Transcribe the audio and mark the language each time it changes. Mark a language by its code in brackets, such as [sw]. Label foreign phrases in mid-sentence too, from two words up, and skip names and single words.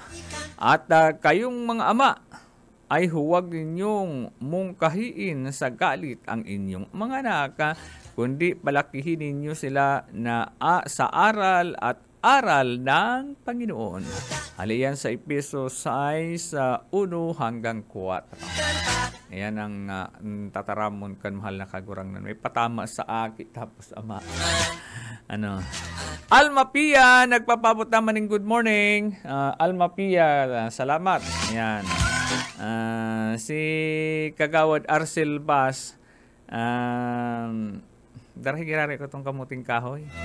[tl] At kayong mga ama ay huwag ninyong mungkahiin sa galit ang inyong mga anak, kundi palakihin ninyo sila na sa aral at aral ng Panginoon. [bik] Haliyan sa Epeso 6, 1 hanggang 4. Ayan ang tataramon kan mahal na kagurangnan. May patama sa aki tapos ama. [tl] Alma Pia, nagpapabot naman ng [en] good morning. [tl] Alma Pia, salamat. Ayan. [bik] Si Kagawad Arcel Bas, darahigirari ko itong kamuting kahoy.